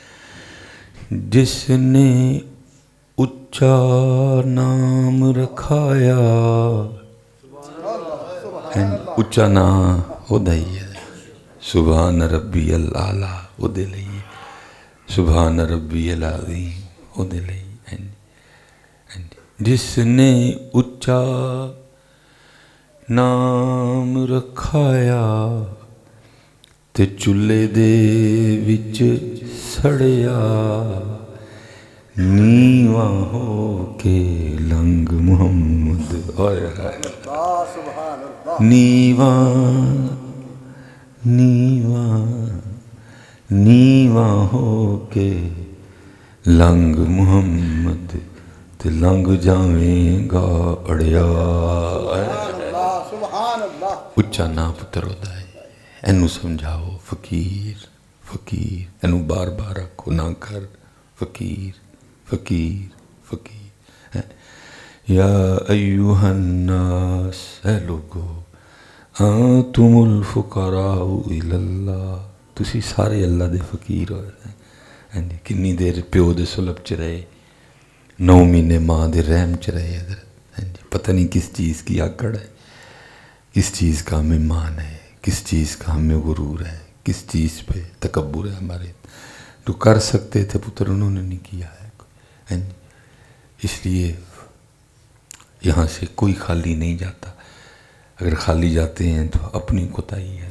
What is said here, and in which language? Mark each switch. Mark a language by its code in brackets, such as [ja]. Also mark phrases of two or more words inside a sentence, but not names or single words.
[pa] جس نے اچا نام رکھایا، اچا نام وہ دئی ہے، [ar] سبحان ربی الاعلیٰ [pa] وہ دے لئیے، [ar] سبحان ربی العظیم [pa] وہ دے لئیے. جس نے اچا نام رکھایا تے چولہے دے وچ سڑیا، نیواں ہو کے لنگ محمد، نیواں نیواں نیواں ہو کے لنگ محمد تے لنگ جاویں گا اڑیا. اچا نا پتر ہوتا ہے، اینو سمجھاؤ فقیر فقیر، اینو بار بار آکھو نہ کر فقیر فقیر فقیر. [ar] یا ایوہ الناس، [ur] اے لوگو، [ar] انتم الفقراء الی اللہ، [pa] تسی سارے اللہ دے فقیر ہو. کنی دیر پیو دے سلب چ رہے، 9 مہینے ماں دے رحم چ رہے حضرت. [ur] پتہ نہیں کس چیز کی آکڑ ہے، کس چیز کا ہمیں مان ہے، کس چیز کا ہمیں غرور ہے، کس چیز پہ تکبر ہے ہمارے. تو کر سکتے تھے پتر، انہوں نے نہیں کیا ہے. اس لیے یہاں سے کوئی خالی نہیں جاتا، اگر خالی جاتے ہیں تو اپنی کوتاہی ہے.